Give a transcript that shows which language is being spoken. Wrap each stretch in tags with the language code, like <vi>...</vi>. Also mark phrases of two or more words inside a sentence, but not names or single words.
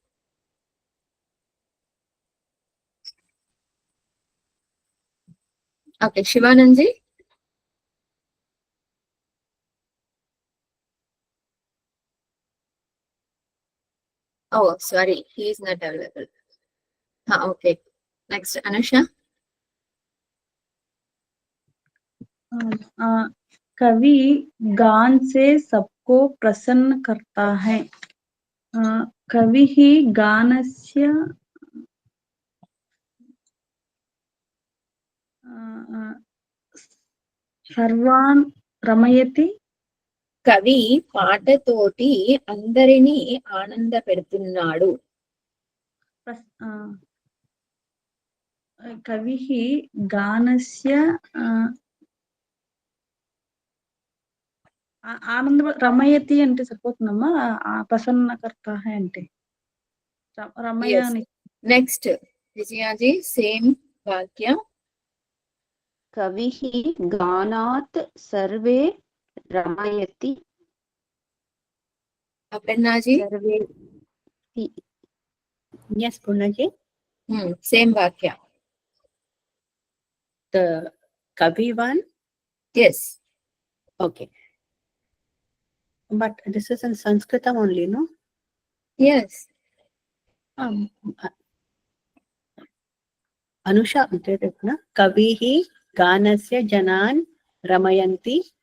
<en>Okay, Shivananji. Oh, sorry, he is not available. Okay. Next, Anusha.</en> <hi>कवि गान से सबको प्रसन्न करता है.</hi> <sa>कवि ही गानस्य सर्वान् रमयति.</sa> <te>కవి పాటతోటి అందరినీ ఆనంద పెడుతున్నాడు.</te> <sa>కవి గానస్య ఆనంద రమయతి</sa> <te>అంటే సరిపోతుందమ్మా. ప్రసన్నకర్త అంటే రమయాని. నెక్స్ట్ విజయాజీ సేమ్ వాక్యం.</te> <sa>कविः गानात् सर्वे रमयति. అపర్ణాజీ सर्वे</sa> <en>Yes, Purnaji.</en> <te>సేమ్ వాక్య.</te> <en>The Kavi one. Yes. Okay. But this is in Sanskritam only, no? Yes.</en> <sa>Anusha, कविः गानस्य जनान् रमयन्ति.</sa>